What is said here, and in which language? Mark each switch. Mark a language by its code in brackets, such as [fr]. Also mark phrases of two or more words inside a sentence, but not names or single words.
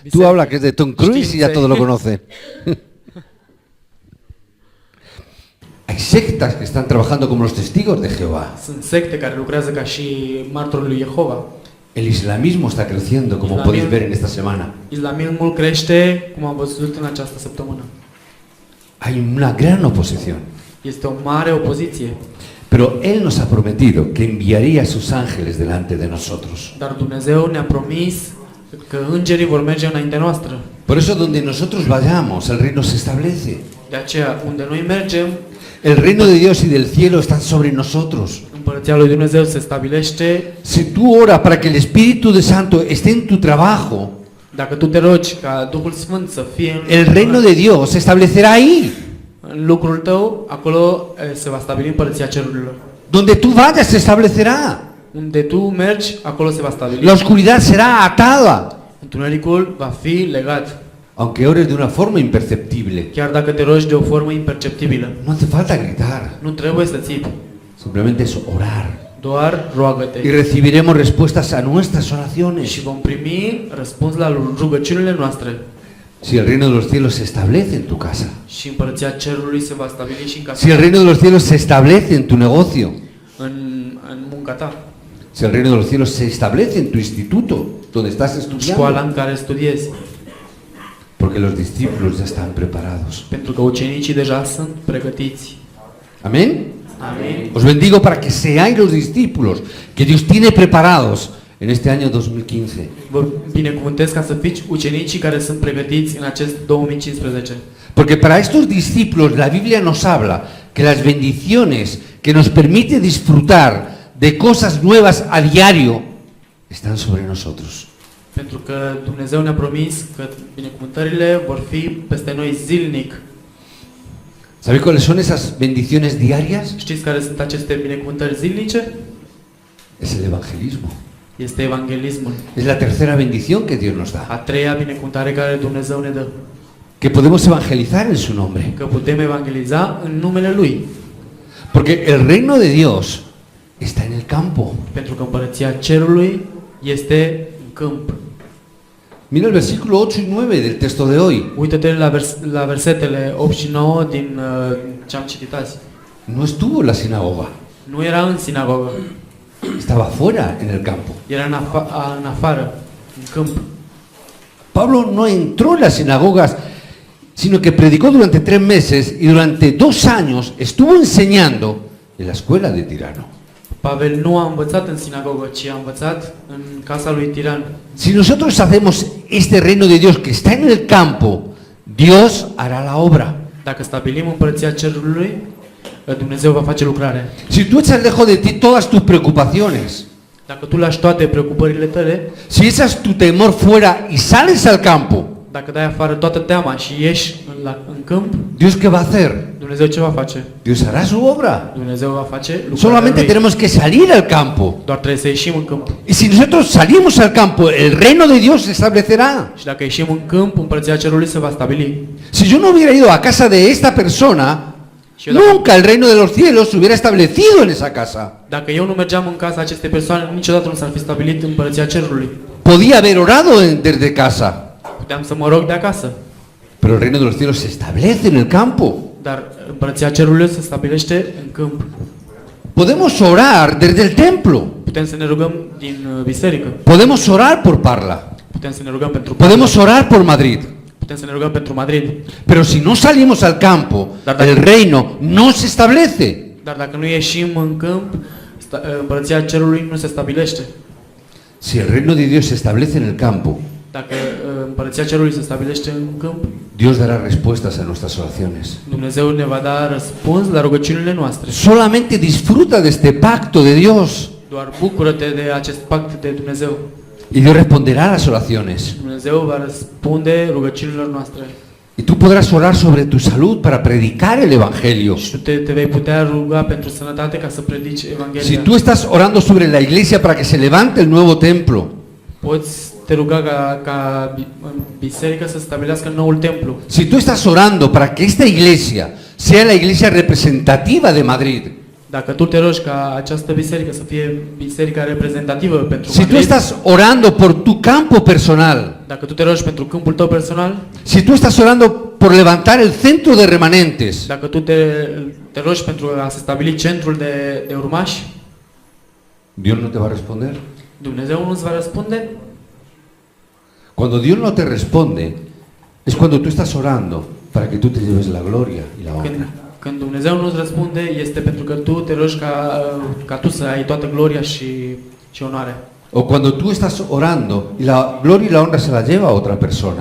[ro] biserică, [es] hablas que es de Tom Cruise y ya todo lo conoce. Hay sectas que están trabajando como los testigos de Jehová. [ro] Sunt secte care lucrează ca și martorul lui Jehova. [es] El islamismo está creciendo, como [ro] Islamia- [es] podéis ver en esta semana. [ro] Islamismul crește, cum am văzut în această săptămână. [es] Hay una gran oposición. [ro] Este o mare opoziție. [es] Pero Él nos a prometido que enviaría a sus ángeles delante de nosotros. [ro] Dar Dumnezeu ne-a promis că îngerii vor merge înaintea noastră. [es] Por eso donde nosotros vayamos, el reino se establece. [ro] De aceea, unde noi mergem, [es] El reino de Dios y del cielo están sobre nosotros. [ro] Împărăția lui Dumnezeu se stabilește. [es] Si tú oras para que el Espíritu de Santo esté en tu trabajo, [ro] Dacă tu te rogi ca Duhul Sfânt să fie [es] el reino de Dios se establecerá ahí. [ro] în lucrul tău, acolo se va stabili împărăția cerurilor. [es] Donde tú vayas se establecerá. [ro] Unde tu mergi, acolo se va stabili. [es] La oscuridad será atada, [ro] Întunericul va fi legat. [es] aunque ores de una forma imperceptible. [ro] Chiar dacă te rogi de o formă imperceptibilă. [es] No hace falta gritar, [ro] Nu trebuie să țipi. [es] simplemente es orar. [ro] Doar roagă-te. [es] Y recibiremos respuestas a nuestras oraciones. [ro] Și vom primi răspuns la rugăciunile noastre. [es] Si el reino de los cielos se establece en tu casa, [ro] Și împărăția cerului se va stabili și în casa [es] si el reino de los cielos se establece en tu negocio, [ro] în munca ta. [es] si el reino de los cielos se establece en tu instituto, donde estás [ro] Școala [es] estudiando, [ro] în care studiezi. [es] porque los discípulos ya están preparados. [ro] Pentru că ucenicii deja sunt pregătiți. [es] Amén. [ro] Amin. [es] Os bendigo para que seáis los discípulos que Dios tiene preparados en este año 2015. [ro] Vă binecuvântez ca să fiți ucenicii care sunt pregătiți în acest 2015. [es] Porque para estos discípulos la Biblia nos habla que las bendiciones que nos permite disfrutar de cosas nuevas a diario están sobre nosotros. [ro] Pentru că Dumnezeu ne-a promis că binecuvântările vor fi peste noi zilnic. [es] ¿Sabéis cuáles son esas bendiciones diarias? [ro] Știți care sunt aceste binecuvântări zilnice? [es] Es el evangelismo. [ro] Este evanghelismul. [es] Es la tercera bendición que Dios nos da. [ro] A treia binecuvântare care Dumnezeu ne dă. [es] Que podemos evangelizar en su nombre. [ro] Că putem evangeliza în numele Lui. [es] Porque el reino de Dios está en el campo. [ro] Pentru că împărăția cerului este în câmp. [es] Mira el versículo 8 y 9 del texto de hoy. [ro] Uită-te la versetele 8 și 9 din ce am citit azi. [es] No estuvo en la sinagoga, [ro] Nu era în sinagogă, [es] estaba fuera en el campo. [ro] era în afară, în câmp. [es] Pablo no entró en las sinagogas, sino que predicó durante 3 meses y durante 2 años estuvo enseñando en la escuela de Tirano. [ro] Pavel nu a învățat în sinagogă, ci a învățat în casa lui Tiran. [es] Si nosotros hacemos este reino de Dios que está en el campo, Dios hará la obra. [ro] Dacă stabilim împărăția cerului, Dumnezeu va face lucrarea. [es] Si tú echas lejos de ti todas tus preocupaciones, [ro] Dacă tu lași toate preocupările tale, [es] si echas tu temor fuera y sales al campo, [ro] dacă dai afară toată teama și ieși în câmp, [es] ¿Dios qué va a hacer? [ro] Dumnezeu ce va face? [es] Dios hará su obra. [ro] Dumnezeu va face lucrarea [es] Solamente [ro] lui. [es] tenemos que salir al campo. [ro] Doar trebuie să ieșim în câmp. [es] Y si nosotros salimos al campo, el reino de Dios se establecerá. [ro] Și dacă ieșim în câmp, împărăția cerului se va stabili. [es] Si yo no hubiera ido a casa de esta persona, [ro] Și eu dacă, [es] nunca el reino de los cielos se hubiera establecido en esa casa. [ro] dacă eu nu mergeam în casa acestei persoane, niciodată nu s-ar fi stabilit împărăția cerului. [es] Podía haber orado desde casa, [ro] Puteam să mă rog de acasă. [es] pero el reino de los cielos se establece en el campo. [ro] Dar împărăția cerului se stabilește în câmp. [es] Podemos orar desde el templo. [ro] Putem să ne rugăm din biserică. [es] Podemos orar por Parla. [ro] Putem să ne rugăm pentru [es] Podemos orar por Madrid. [ro] Putem să ne rugăm pentru Madrid. [es] Pero si no salimos al campo, el reino no se establece. [ro] Dar dacă nu ieșim în câmp, împărăția cerului nu se stabilește. [es] Si el reino de Dios se establece en el campo, [ro] Dacă împărăția cerului se stabilește în câmp, [es] Dios dará respuestas a nuestras oraciones. [ro] Dumnezeu ne va da răspuns la rugăciunile noastre. [es] Solamente disfruta de este pacto de Dios [ro] Doar bucură-te de acest pact de Dumnezeu. [es] y Dios responderá a las oraciones. [ro] Dumnezeu va răspunde rugăciunilor noastre. [es] Y tú podrás orar sobre tu salud para predicar el Evangelio. [ro] Și tu te vei putea ruga pentru sănătate ca să predici Evanghelia. [es] Si tú estás orando sobre la iglesia para que se levante el nuevo templo, [ro] Poți te ruga ca în biserică să stabilească noul templu. [es] si tú estás orando para que esta iglesia sea la iglesia representativa de Madrid, [ro] Dacă tu te rogi ca această biserică să fie biserica reprezentativă pentru [es] si tú Madrid, estás orando por tu campo personal, [ro] dacă tu te rogi pentru câmpul tău personal, [es] si tú estás orando por levantar el centro de remanentes, [ro] dacă tu te rogi pentru a se stabili centrul de urmași, [es] Dios no te va a responder. [ro] Dumnezeu nu îți va răspunde. [es] Cuando Dios no te responde, es cuando tú estás orando para que tú te lleves la gloria y la honra. [ro] Când Dumnezeu nu îți răspunde, este pentru că tu te rogi ca tu să ai toată gloria și onoarea. [es] O cuando tú estás orando y la gloria y la honra se la lleva a otra persona.